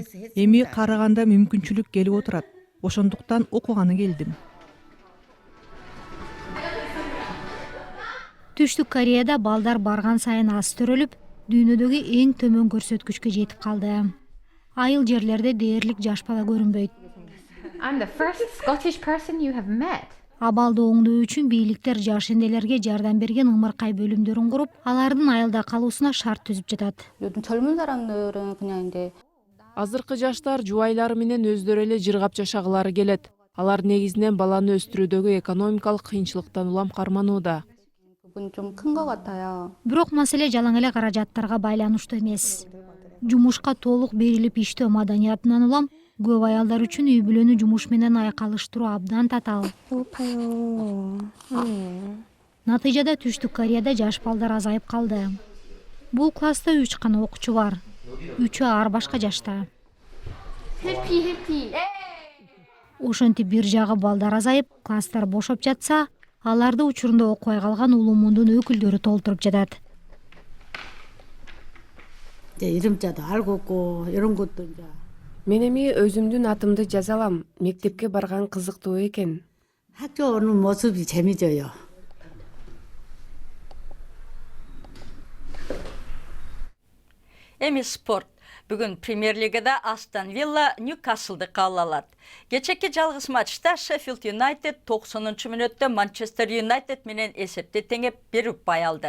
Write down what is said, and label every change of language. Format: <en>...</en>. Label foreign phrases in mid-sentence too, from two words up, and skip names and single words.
<ky>Эми караганда мүмкүнчүлүк келип отурат. Ошондуктан окуганы келдим. Түштүк Кореяда балдар барган сайын аз төрөлүп, дүйнөдөгү эң төмөн көрсөткүчкө жетип калды. Айыл жерлерде дээрлик жаш бала көрүнбөйт.</ky> <en>I'm the first Scottish person you have met.</en> <ky>Абалды оңдоо үчүн бийликтер жаш энелерге жардам берген ымыркай бөлүмдөрүн куруп, алардын айылда калуусуна шарт түзүп жатат.</ky> <ko>요즘 젊은 사람들은 그냥 이제</ko> <ky>Азыркы жаштар жубайлары менен өздөрү эле жыргап жашагылары келет. Алар негизинен баланы өстүрүүдөгү экономикалык кыйынчылыктан улам карманууда.</ky> <ko>부분이 좀 큰 것 같아요.</ko> <ky>Бирок маселе жалаң эле каражаттарга байланыштуу эмес. Жумушка толук берилип иштөө маданиятынан улам көп аялдар үчүн үй бүлөнү жумуш менен айкалыштыруу абдан татаал. Натыйжада Түштүк Кореяда жаш балдар азайып калды. Бул класста 3 гана окуучу бар. 3-ü ар башка жашта.</ky> <ko>해피.</ko> <ky>Ошентип бир жагы балдар азайып, класстар бошоп жатса, аларды учурунда окубай калган улумундун өкүлдөрү толтуруп жатат.</ky> <ko>이름자도 알고 있고 이런 것도 이제</ko> <ky>Мен эми өзүмдүн атымды жаза алам. Мектепке барган кызыктуу экен.</ky> <ko>학교 오는 모습이 재미져요.</ko> <ky>Эми спорт. Бүгүн Премьер-лигада Астон Вилла Ньюкаслды кабыл алат. Кечеки жалгыз матчта Шеффилд Юнайтед 90-мүнөттө Манчестер Юнайтед менен эсепте теңеп бир упай алды.</ky>